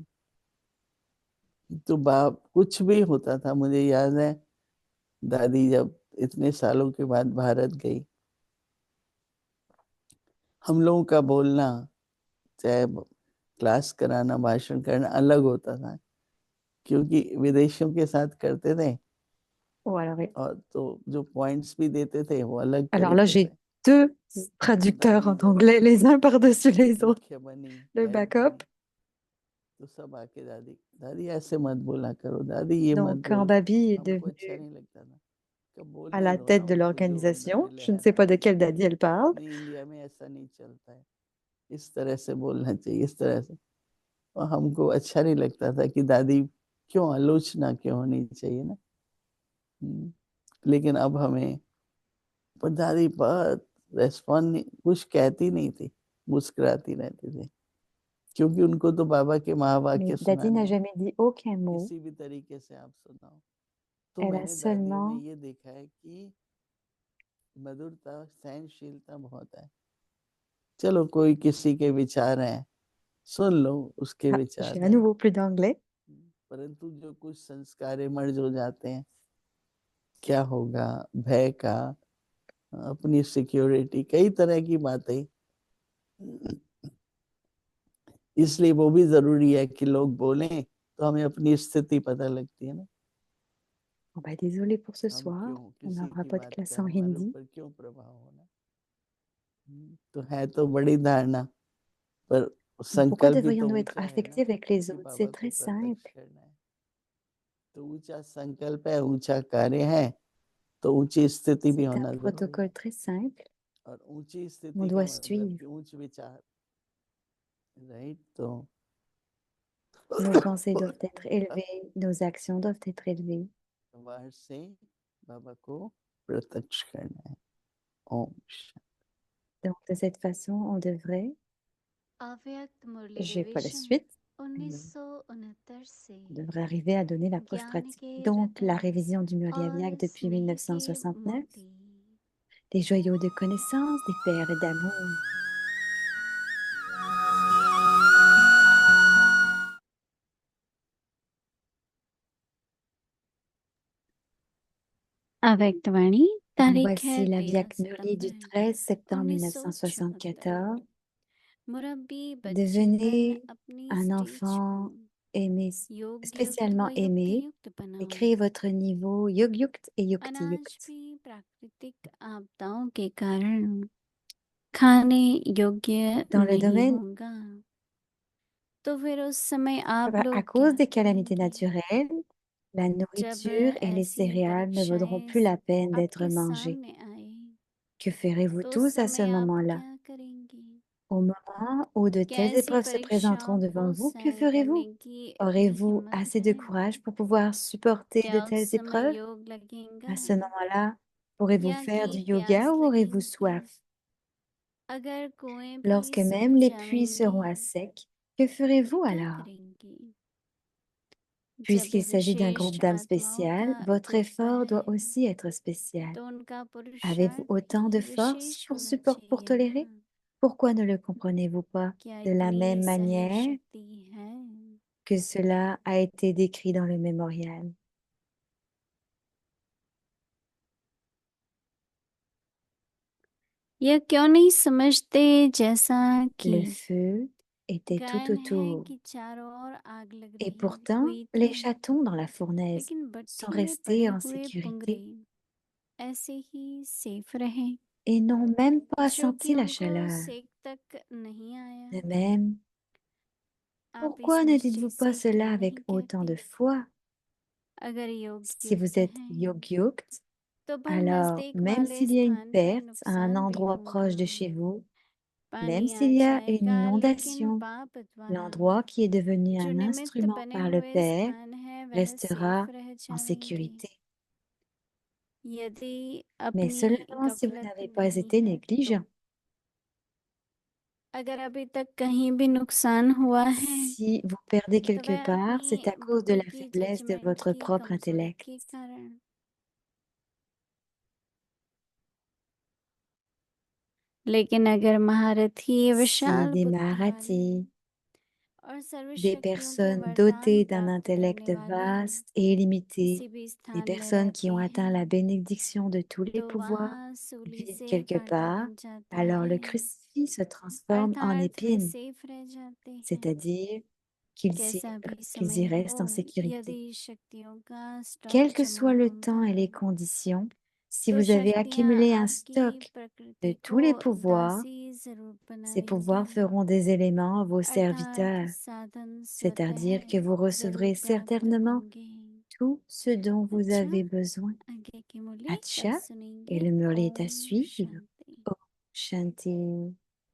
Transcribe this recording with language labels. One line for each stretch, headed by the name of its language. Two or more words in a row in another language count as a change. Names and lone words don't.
Hindi: तो बाप कुछ भी होता था, मुझे याद है दादी जब इतने सालों के बाद भारत गई, हम लोगों का बोलना, चाहे क्लास कराना, भाषण करना अलग होता था, क्योंकि विदेशियों के साथ करते थे,
French: Oh, alors,
Hindi: और तो जो पॉइंट्स भी देते थे वो अलग
French: alors là,
Hindi: तरीके से।
French: j'ai deux
Hindi: तो
French: traducteurs
Hindi: दादी
French: en
Hindi: जब
French: anglais, les uns par-dessus les autres.
Hindi: मुख्य बनी
French: Le
Hindi: हेड
French: backup.
Hindi: बनी, तो सब आके दादी दादी ऐसे मत बोला करो, दादी ये मत
French: Donc, quand
Hindi: बोलो,
French: Babi est
Hindi: हमको अच्छा
French: devenu
Hindi: नहीं लगता था। कब
French: à
Hindi: बोलने
French: la
Hindi: दो ना
French: tête de
Hindi: उनको जो उनका
French: l'organisation,
Hindi: दिल
French: je
Hindi: है
French: ne sais
Hindi: ना,
French: pas de quelle Dadi elle parle,
Hindi: नहीं इंडिया में ऐसा नहीं चलता है, इस तरह से बोलना चाहिए, इस तरह से। और हमको अच्छा नहीं लगता था कि दादी क्यों आलोचना क्यों होनी चाहिए ना। लेकिन अब हमें, पर दादी बहुत रेस्पॉन्ड नहीं, कुछ कहती नहीं थी, मुस्कुराती रहती थी, क्योंकि उनको तो बाबा के
French: mais
Hindi: महावाक्य
French: Dadi
Hindi: सुनाने
French: n'a
Hindi: हैं,
French: jamais dit aucun mot.
Hindi: किसी भी तरीके से आप सुनाओ। तो
French: Elle a
Hindi: मैंने दादियों में
French: seulement
Hindi: ये देखा है कि मधुरता, सहनशीलता बहुत है। चलो कोई किसी के विचार हैं, सुन लो उसके
French: Ah,
Hindi: विचार
French: j'ai à
Hindi: हैं,
French: nouveau plus d'anglais.
Hindi: परंतु जो कुछ संस्कार मर्ज हो जाते हैं, क्या होगा, भय का, अपनी सिक्योरिटी, कई तरह की बातें, इसलिए वो भी जरूरी है कि लोग बोलें तो हमें अपनी स्थिति पता लगती है ना।
French: Bon, bah, désolée pour ce
Hindi: हम
French: soir.
Hindi: क्यों,
French: On
Hindi: किसी
French: n'aura
Hindi: की
French: pas de
Hindi: बात
French: classe
Hindi: का
French: en
Hindi: हमारे
French: hindi.
Hindi: ऊपर क्यों प्रभाव होना। तो है तो बड़ी धारणा, पर
French: Mais pourquoi
Hindi: संकल्प भी तो
French: devrions-nous être
Hindi: ऊंचा है ना,
French: affectés avec les
Hindi: कि
French: autres?
Hindi: बाबा
French: C'est
Hindi: को
French: très
Hindi: प्रत्यक्ष
French: simple.
Hindi: करना है। तो ऊंचा संकल्प है, ऊंचा कार्य है, तो ऊंची स्थिति भी
French: C'est un
Hindi: होना जरूरी है।
French: protocole très simple.
Hindi: और ऊंची
French: On
Hindi: स्थिति का
French: doit
Hindi: मतलब
French: suivre.
Hindi: कि उच्च विचार, राइट। तो
French: Nos pensées doivent être élevées, nos actions doivent être élevées.
Hindi: बाहर से बाबा को प्रत्यक्ष करना है। ओम शांति।
French: Donc, de cette façon, on devrait,
Hindi: अव्यक्त मुरली
French: j'ai pas la
Hindi: रिवीजन
French: suite, mais
Hindi: 1969 से
French: on devrait arriver à donner la preuve
Hindi: ज्ञान
French: pratique.
Hindi: के
French: Donc, la
Hindi: रत्न
French: révision du Murli
Hindi: और
French: Aviak depuis
Hindi: स्नेह के
French: 1969,
Hindi: मोती
French: les joyaux de connaissance, des perles d'amour.
Hindi: अव्यक्तवाणी तारीख है
French: Voici la
Hindi: 13
French: Viak Murli du
Hindi: सितंबर
French: 13 septembre
Hindi: 1974।
French: 1974.
Hindi: मुरब्बी बच्चेपन
French: Devenez
Hindi: अपनी
French: un
Hindi: स्टेज को
French: enfant aimé,
Hindi: योग युक्त व
French: spécialement
Hindi: युक्ति
French: aimé,
Hindi: युक्त
French: et
Hindi: बनाओ।
French: créez votre niveau
Hindi: योग युक्त
French: et Yukti
Hindi: अनाज
French: Yukt.
Hindi: भी प्राकृतिक आपदाओं के कारण खाने योग्य
French: Dans le
Hindi: नहीं
French: domaine,
Hindi: होगा, तो फिर उस समय आप
French: à
Hindi: लोग
French: cause
Hindi: क्या
French: des calamités
Hindi: करेंगे
French: naturelles, la
Hindi: जब
French: nourriture et les
Hindi: ऐसी
French: céréales ne vaudront
Hindi: परीक्षाएं
French: plus la peine d'être
Hindi: आपके
French: mangées.
Hindi: सामने आए
French: Que ferez-vous
Hindi: तो उस
French: tous à ce
Hindi: समय आप
French: moment-là?
Hindi: क्या करेंगे?
French: Au moment où de telles
Hindi: कैसी
French: épreuves se présenteront
Hindi: परीक्षाओं
French: devant
Hindi: को
French: vous, que
Hindi: सहन करने
French: ferez-vous?
Hindi: की
French: Aurez-vous
Hindi: हिम्मत
French: assez de
Hindi: है?
French: courage pour pouvoir supporter de
Hindi: क्या उस
French: telles
Hindi: समय
French: épreuves?
Hindi: योग लगेगा
French: À ce moment-là, pourrez-vous
Hindi: या
French: faire du
Hindi: कि
French: yoga
Hindi: प्यास
French: ou aurez-vous
Hindi: लगेगी?
French: soif?
Hindi: अगर कुएं भी
French: Lorsque
Hindi: सूख
French: même les puits
Hindi: जाएंगे
French: seront à sec, que ferez-vous
Hindi: क्या
French: alors?
Hindi: करेंगे? जब
French: Puisqu'il s'agit d'un
Hindi: विशेष
French: groupe d'âmes
Hindi: आत्माओं
French: spéciales,
Hindi: का
French: votre
Hindi: ग्रुप
French: effort
Hindi: है
French: doit aussi être spécial.
Hindi: तो उनका
French: Avez-vous
Hindi: पुरुषार्थ
French: autant de
Hindi: भी
French: force
Hindi: विशेष
French: pour
Hindi: होना
French: pour
Hindi: चाहिए
French: tolérer?
Hindi: ना।
French: Pourquoi ne le comprenez-vous pas
Hindi: क्या
French: de la
Hindi: इतनी
French: même
Hindi: सहन
French: manière
Hindi: शक्ति है?
French: que cela a été décrit dans le mémorial?
Hindi: यह क्यों नहीं समझते जैसा कि
French: Le feu était tout
Hindi: गायन है
French: autour,
Hindi: कि चारों ओर आग लग
French: et
Hindi: रही
French: pourtant
Hindi: हुई
French: les
Hindi: थी,
French: chatons dans la fournaise
Hindi: लेकिन
French: sont
Hindi: भट्ठी में पड़े
French: restés en
Hindi: हुए पुंगरे
French: sécurité
Hindi: ऐसे ही सेफ रहे,
French: et n'ont même pas
Hindi: जो
French: senti
Hindi: कि
French: la
Hindi: उनको
French: chaleur.
Hindi: सेक तक नहीं आया।
French: De même,
Hindi: आप इस
French: pourquoi ne
Hindi: निश्चय
French: dites-vous pas
Hindi: से क्यों
French: cela avec
Hindi: नहीं
French: autant de
Hindi: कहते?
French: foi?
Hindi: अगर योग
French: Si
Hindi: युक्त
French: vous êtes
Hindi: हैं
French: yogyukt,
Hindi: तो भल
French: alors
Hindi: नजदीक
French: même
Hindi: वाले
French: s'il y a une
Hindi: स्थान पे
French: perte à un
Hindi: नुकसान भी
French: endroit
Hindi: होगा।
French: proche de chez vous, même
Hindi: पानी आ
French: s'il y a une
Hindi: जाएगा, लेकिन
French: inondation,
Hindi: पाप द्वारा
French: l'endroit qui est devenu
Hindi: जो
French: un
Hindi: निमित्त
French: instrument
Hindi: बने
French: par le
Hindi: हुए
French: Père
Hindi: स्थान है वह
French: restera
Hindi: सेफ रह
French: en
Hindi: जाएंगे,
French: sécurité.
Hindi: यदि
French: Mais
Hindi: अपनी
French: seulement si vous
Hindi: गफलत
French: n'avez pas
Hindi: नहीं
French: été
Hindi: है तो।
French: négligent.
Hindi: अगर अभी तक कहीं भी नुकसान हुआ है
French: Si vous perdez
Hindi: तो
French: quelque
Hindi: वह
French: part, c'est
Hindi: अपनी
French: à cause de la
Hindi: बुद्धि की
French: faiblesse de
Hindi: जजमेंट
French: votre
Hindi: की
French: propre
Hindi: कमजोरी
French: intellect.
Hindi: के कारण। लेकिन अगर महारथी
French: Si
Hindi: विशाल
French: des
Hindi: बुद्धि वाले
French: Maharatis,
Hindi: और सर्व
French: des
Hindi: शक्तियों के
French: personnes
Hindi: वरदान
French: dotées d'un
Hindi: प्राप्त
French: intellect
Hindi: करने वाले
French: vaste et illimité,
Hindi: किसी भी
French: des
Hindi: स्थान में
French: personnes qui
Hindi: रहते
French: ont atteint
Hindi: हैं
French: la bénédiction de tous les
Hindi: तो
French: pouvoirs,
Hindi: वहाँ सूली
French: vivent
Hindi: से
French: quelque
Hindi: कांटा
French: part,
Hindi: बन जाता
French: alors
Hindi: है,
French: le crucifix se transforme en
Hindi: अर्थात वे
French: épine,
Hindi: सेफ रह जाते हैं।
French: c'est-à-dire
Hindi: कैसा भी
French: qu'ils
Hindi: समय
French: y
Hindi: हो,
French: restent en sécurité.
Hindi: यदि शक्तियों का स्टॉक
French: Quel que
Hindi: जमा
French: soit le temps
Hindi: होगा
French: et les conditions, Si
Hindi: तो
French: vous avez
Hindi: शक्तियाँ
French: accumulé un
Hindi: आपकी
French: stock de
Hindi: प्रकृति
French: tous
Hindi: को
French: les pouvoirs,
Hindi: दासी जरूर बना
French: ces pouvoirs
Hindi: देंगी
French: feront des éléments à vos
Hindi: अर्थात
French: serviteurs,
Hindi: साधन स्वतः
French: c'est-à-dire que vous
Hindi: जरूर
French: recevrez
Hindi: प्राप्त
French: certainement
Hindi: होंगे
French: tout ce dont vous
Hindi: अच्छा
French: avez besoin.
Hindi: आगे की मुरली कल
French: Acha, et
Hindi: सुनेंगे
French: le murli est à
Hindi: ओम
French: suivre.
Hindi: शांति ओम शांति.